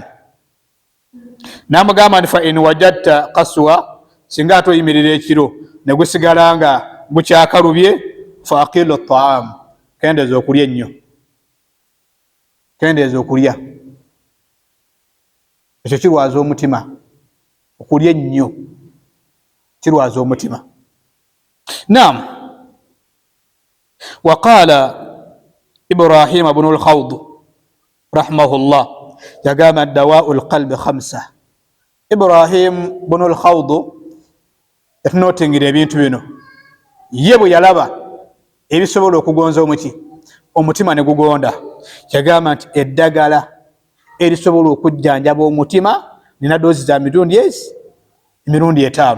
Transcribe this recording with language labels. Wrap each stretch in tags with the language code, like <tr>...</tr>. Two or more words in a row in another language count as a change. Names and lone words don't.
<lg>Namugamba nti</lg> <ar>فإن وجدت قسوة,</ar> <lg>singa ate oyimirira ekiro ne gusigala nga gukyakalubye,</lg> <ar>فأقلل طعام,</ar> <lg>kendeeza okulya ennyo, kendeeza okulya. Ekyo kirwaza omutima, okulya ennyo kirwaza omutima.</lg> <ar>Naam, وقال إبراهيم ابن الخود رحمه الله, yagamba دواء القلب 5.</ar> <lg>Ibrahim ibn al-Khawd yatunotingira ebintu bino, ye bwe yalaba ebisobola okugonza omutima ne gugonda, yagamba nti eddagala erisobola okujjanjaba omutima nina doozi za mirundi 5.</lg>